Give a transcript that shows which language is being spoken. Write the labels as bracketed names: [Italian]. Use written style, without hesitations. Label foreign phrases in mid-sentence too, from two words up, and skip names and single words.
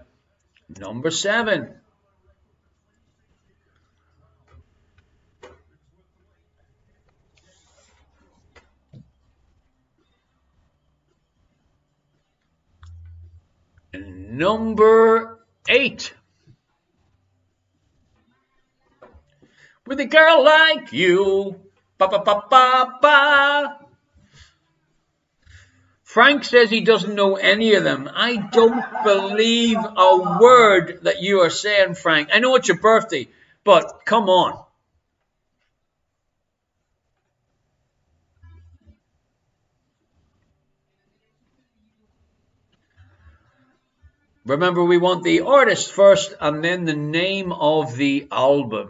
[English] Number 7. Number 8. With a girl like you. Ba ba ba ba ba. Frank says he doesn't know any of them. I don't believe a word that you are saying, Frank. I know it's your birthday, but come on. Remember, we want the artist first and then the name of the album.